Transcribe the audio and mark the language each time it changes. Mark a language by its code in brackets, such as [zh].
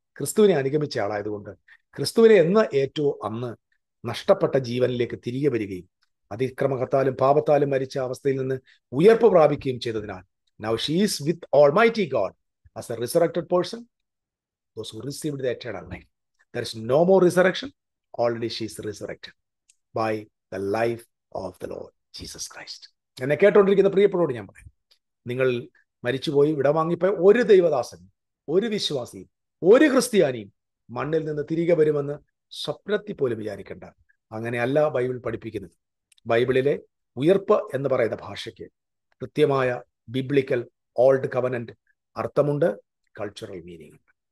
[ml] ക്രിസ്തുവിനെ അനുഗമിച്ച ആളായതുകൊണ്ട് ക്രിസ്തുവിനെ എന്ന് ഏറ്റവും അന്ന് നഷ്ടപ്പെട്ട ജീവനിലേക്ക് തിരികെ വരികയും അതിക്രമത്താലും പാപത്താലും മരിച്ച അവസ്ഥയിൽ നിന്ന് ഉയർപ്പ് പ്രാപിക്കുകയും ചെയ്തതിനാൽ [en] now she is with Almighty God as a resurrected person, those who received the eternal life. There is no more resurrection. Already she is resurrected by the life of the Lord Jesus Christ. [ml] എന്നെ കേട്ടുകൊണ്ടിരിക്കുന്ന പ്രിയപ്പെട്ടവരോട് ഞാൻ പറയാം, നിങ്ങൾ മരിച്ചുപോയി വിടവാങ്ങിപ്പോയ ഒരു ദൈവദാസനും ഒരു വിശ്വാസിയും ഒരു ക്രിസ്ത്യാനിയും മണ്ണിൽ നിന്ന് തിരികെ വരുമെന്ന് സ്വപ്നത്തിൽ പോലും വിചാരിക്കേണ്ട. അങ്ങനെയല്ല ബൈബിൾ പഠിപ്പിക്കുന്നത്. ബൈബിളിലെ ഉയർപ്പ് എന്ന് പറയുന്ന ഭാഷയ്ക്ക് കൃത്യമായ ബിബ്ലിക്കൽ ഓൾഡ് കവനന്റ് അർത്ഥമുണ്ട്, കൾച്ചറൽ മീനിങ് ഉണ്ട്.